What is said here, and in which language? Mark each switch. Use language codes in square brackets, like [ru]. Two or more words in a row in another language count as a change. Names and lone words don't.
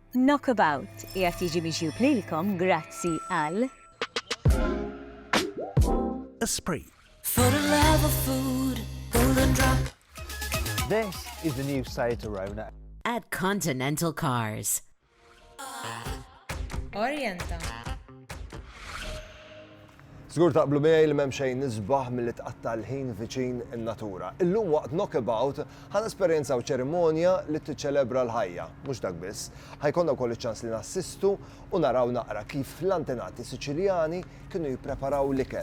[mt] Knockabout qiegħed jiġi mixjub lilkom grazzi għal Esprit. [en] For the love of food, golden drop. This is the new Seat Arona. At Continental Cars. Orienta. [mt] Żgur taqblu miegħi li m'hemm xejn nisbaħ milli tqatta' l-ħin viċin in-natura. Illum waqt Knockabout ħan esperjenzaw ċerimonja li tiċċelebra l-ħajja, mhux dak biss. Ħajkonna wkoll iċ-ċans li nassistu u naraw naqra kif l-antenati Siċiljani kienu jippreparaw l-ikel.